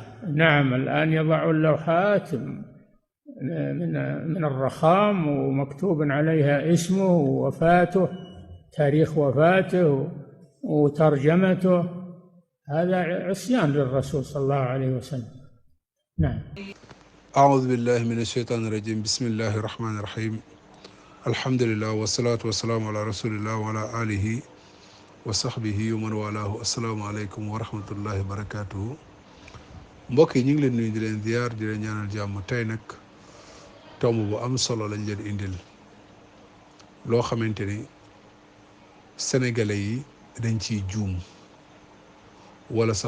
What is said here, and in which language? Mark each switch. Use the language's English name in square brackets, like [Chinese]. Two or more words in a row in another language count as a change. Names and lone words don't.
[Arabic] نعم، الآن يضع اللوحات من الرخام ومكتوب عليها اسمه ووفاته، تاريخ وفاته وترجمته. هذا عصيان للرسول صلى الله عليه وسلم. نعم. أعوذ بالله من الشيطان الرجيم. بسم الله الرحمن الرحيم. الحمد لله والصلاة والسلام على رسول الله وعلى آله وصحبه ومن والاه. السلام عليكم ورحمة الله وبركاته. [Wolof] mbokk yi ñu ngi leen nuyu di leen ziyaar di leen ñaanal jàmm. tey nag tomb bu am solo lañ leen indil, loo xamante ni sénégalais yi dañ ciy juum wala sax